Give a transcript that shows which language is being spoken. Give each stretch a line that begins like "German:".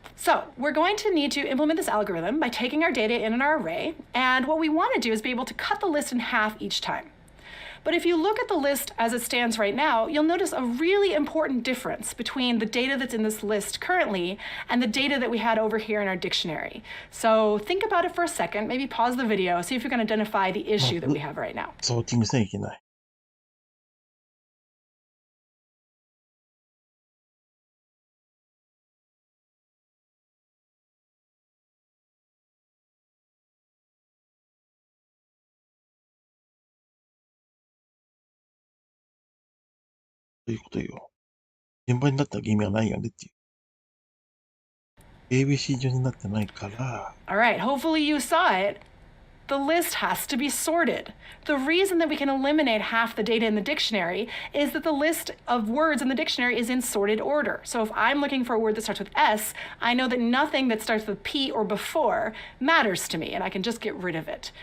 English: So we're going to need to implement this algorithm by taking our data in our array, and what we want to do is be able to cut the list in half each time. But if you look at the list as it stands right now, you'll notice a really important difference between the data that's in this list currently and the data that we had over here in our dictionary. So think about it for a second, maybe pause the video, see if you can identify the issue that we have right now.
Japanese: ソーティングしなきゃいけない。ということよ。順番になったら意味はないよねっていう。ABC 順になってないから。
English: All right, hopefully you saw it. the list has to be sorted. The reason that we can eliminate half the data in the dictionary is that the list of words in the dictionary is in sorted order. So if I'm looking for a word that starts with S, I know that nothing that starts with P or before matters to me, and I can just get rid of it.